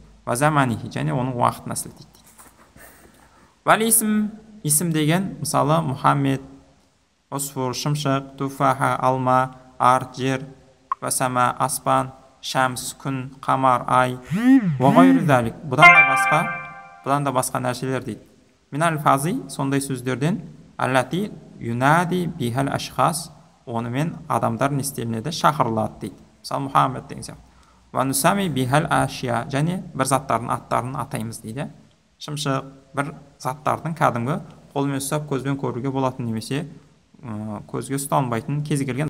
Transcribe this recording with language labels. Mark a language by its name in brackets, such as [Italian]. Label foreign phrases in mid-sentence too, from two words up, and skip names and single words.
[Arabic] وزمانه, [Kazakh] және оның уақытына сілтейді. Вал исм деген мысалы Мұхаммед, усфур шымшық, туфаха алма, арт жер, [Arabic] والسماء [Kazakh] аспан, шамс күн, қамар ай, [Arabic] وغير ذلك. [Kazakh] Бұдан да басқа нәрселер дейді. [Arabic] من الألفاظ сондай сөздерден التي ينادى بها الأشخاص, [Kazakh] онымен адамдар не істелінеді, шақырылады дейді. Мысалы Мұхаммед деген сияқты. [Arabic] ونسمي بها الأشياء, [Kazakh] және бір заттардың аттарын атаймыз дейді. Шымшық бір заттардың кәдімгі қолмен ұстап көзбен көруге болатын немесе көзге ұсталынбайтын кез келген